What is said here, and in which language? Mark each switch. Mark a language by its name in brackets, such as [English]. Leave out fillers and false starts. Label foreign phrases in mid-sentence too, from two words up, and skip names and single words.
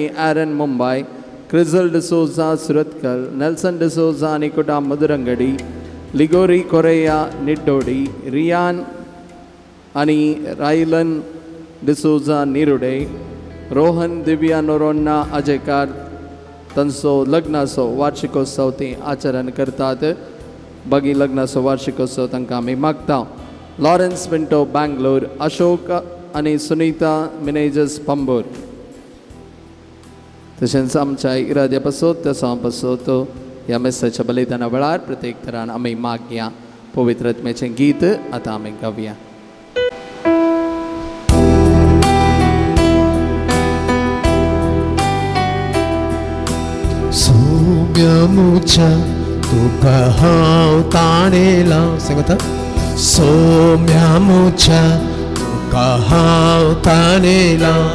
[Konkani] Aaron, Mumbai, Crizel D'Souza, Suratkal, Nelson D'Souza, Ani Kutam, Madurangadi, Ligori Korea, Nidodi, Rian Ani Rylan D'Souza, Nirude, Rohan Divya Noronna, Ajekar, Tanso Lagnaso, Varshikosau te Acharan Kartat, Bagi Lagnaso Varshikosau Tankami Magta, Lawrence Pinto, Bangalore, Ashoka Ani Sunita, Managers Pambur. तशेंच आमच्या इराद्या पासत त्या सम पासत ह्या मेसेजच्या बलिदाना वेळार प्रत्येक तरान आमी मागया पवित्र आत्म्याचें गीत आतां आमी गावया. सोम्यमुच्या तुका हांव ताणेला सांगता सोम्यमुच्या तुका हांव ताणेला